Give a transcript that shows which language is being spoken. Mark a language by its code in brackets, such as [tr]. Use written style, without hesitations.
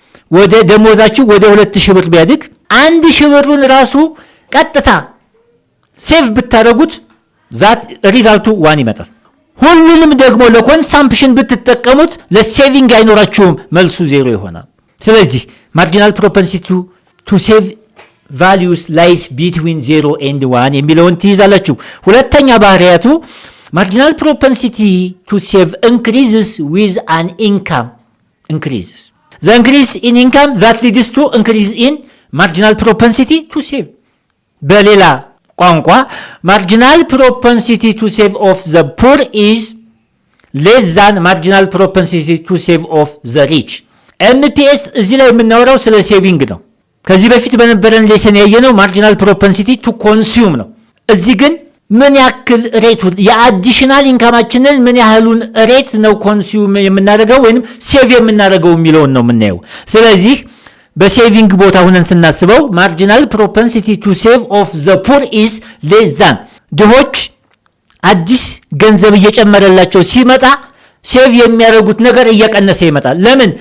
[am] ወደ ደሞዛችሁ ወደ 2000 ብር ቢያድግ 1000 ብሩን ራሱ ቀጥታ ሴቭ ብታደርጉት ዛት ሪዛልቱ 1 ይመጣል። ሁሉንም ደግሞ ለኮንሳምፕሽን ብትጠቀሙት ለሴቪንግ አይኖራችሁም፣ መልሱ 0 ይሆናል። ስለዚህ ማርጂናል ፕሮፐንሲቲ ቱ ሴቭ ቫሉስ ላይስ ቢትዊን 0 and 1 የሚለውን ትይዛላችሁ። ሁለተኛ ባህሪያቱ ማርጂናል ፕሮፐንሲቲ ቱ ሴቭ [en] increases with an income increases. The increase in income that leads to increase in marginal propensity to save. [am] በሌላ ቋንቋ [en] marginal propensity to save of the poor is less than marginal propensity to save of the rich. [am] MPS እዚህ ላይ የምናወራው ስለ ሴቪንግ ነው። ከዚህ በፊት በነበረን ሌሰን ያየነው ማርጂናል ፕሮፐንሲቲ ቱ ኮንሱም ነው። እዚህ ግን ምን ያክል ሬቱ የአዲሽናል ኢንካማችንን ምን ያህሉን ሬት ነው ኮንሱም የምናደርገው ወይንም ሴቭ የምናደርገው የሚለውን ነው የምናየው። ስለዚህ በሴቪንግ ቦታ ሆነን ስናስበው ማርጂናል ፕሮፐንሲቲ ቱ ሴቭ ኦፍ ዘ ፑር ኢዝ ሌስ ዛን ድሆች አዲስ ገንዘብ እየጨመረላቸው ሲመጣ ሴቭ የሚያደርጉት ነገር እየቀነሰ ይመጣል። ለምን?